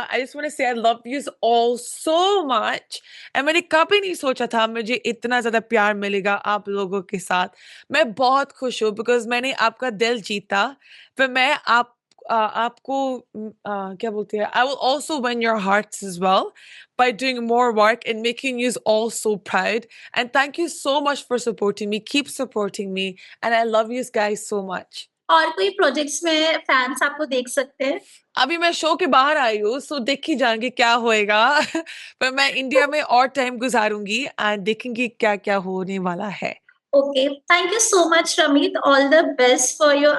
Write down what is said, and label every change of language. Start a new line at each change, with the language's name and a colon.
English: I just want to say I love you all so much.
Hindi: And मैंने कभी नहीं सोचा था मुझे इतना ज्यादा प्यार मिलेगा आप लोगों के साथ। मैं बहुत खुश हूँ बिकॉज मैंने आपका दिल जीता। फिर मैं आपको क्या बोलते हैं,
English: I will also win your hearts as well by doing more work and making you all so proud. And thank you so much for supporting me. Keep supporting me. And I love you guys so much.
Hindi: और कोई projects में fans आपको देख सकते हैं? अभी मैं show के बाहर आई हूँ, सो देख ही जाएंगे क्या होएगा। पर मैं इंडिया में और टाइम गुजारूंगी एंड देखेंगे क्या क्या होने वाला है।
English: okay, thank you so much Rameet, all the best for your